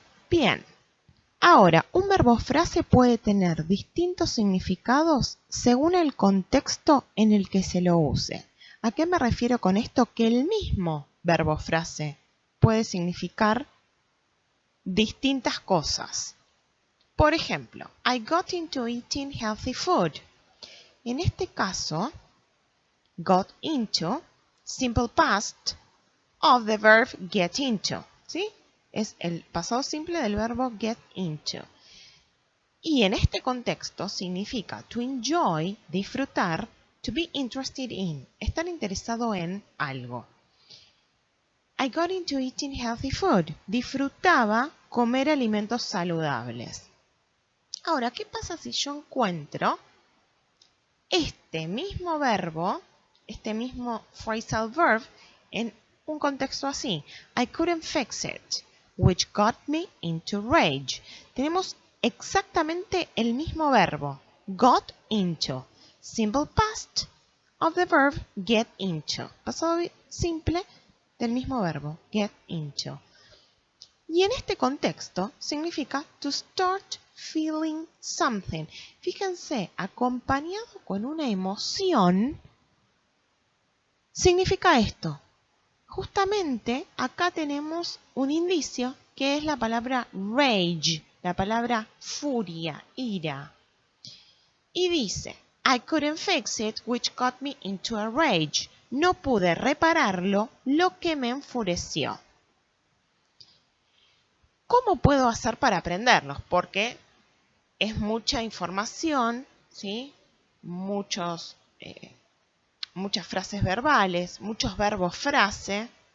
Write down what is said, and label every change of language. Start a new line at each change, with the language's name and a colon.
Spanish: Bien. Ahora, un verbo frase puede tener distintos significados según el contexto en el que se lo use. ¿A qué me refiero con esto? Que el mismo verbo frase puede significar distintas cosas. Por ejemplo,
English: I got into eating healthy food.
Spanish: En este caso,
English: got into, simple past of the verb get into,
Spanish: ¿sí? Es el pasado simple del verbo get into. Y en este contexto significa
English: to enjoy,
Spanish: disfrutar,
English: to be interested in,
Spanish: estar interesado en algo.
English: I got into eating healthy food.
Spanish: Disfrutaba comer alimentos saludables. Ahora, ¿qué pasa si yo encuentro este mismo verbo, este mismo phrasal verb, en un contexto así?
English: I couldn't fix it, which got me into rage.
Spanish: Tenemos exactamente el mismo verbo,
English: got into, simple past of the verb get into,
Spanish: pasado simple del mismo verbo,
English: get into.
Spanish: Y en este contexto significa
English: to start feeling something.
Spanish: Fíjense, acompañado con una emoción, significa esto. Justamente acá tenemos un indicio que es la palabra rage, la palabra furia, ira. Y dice,
English: I couldn't fix it, which got me into a rage.
Spanish: No pude repararlo, lo que me enfureció. ¿Cómo puedo hacer para aprenderlos? Porque es mucha información, ¿sí? Muchas frases verbales, muchos verbos frase.